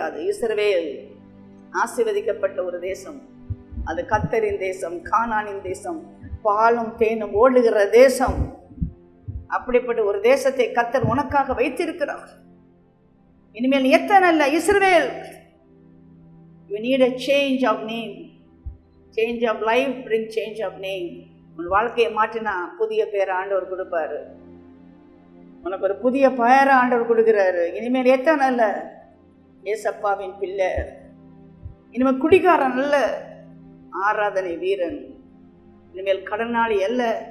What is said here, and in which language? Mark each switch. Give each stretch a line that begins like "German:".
Tamil: இஸ்ரவேல் ஆசீர்வதிக்கப்பட்ட ஒரு தேசம். அது கர்த்தரின் தேசம், கானானின் தேசம், பாலும் தேனும் ஓடுகிற தேசம். அப்படிப்பட்ட ஒரு தேசத்தை கர்த்தர் உனக்காக வைத்திருக்கிறார். இனிமேல் எத்தனை அல்ல, இஸ்ரவேல்.
English: You need a change of name. Change of life bring change of name.
Tamil: உன் வாழ்க்கையை மாற்றினா புதிய பேர் ஆண்டவர் கொடுப்பாரு. உனக்கு ஒரு புதிய பெயரை ஆண்டவர் கொடுக்கிறாரு. இனிமேல் எத்தனை அல்ல, ஏசப்பாவின் பிள்ளை. இனிமேல் குடிகாரன் அல்ல, ஆராதனை வீரன். இனிமேல் கடனாளி அல்ல,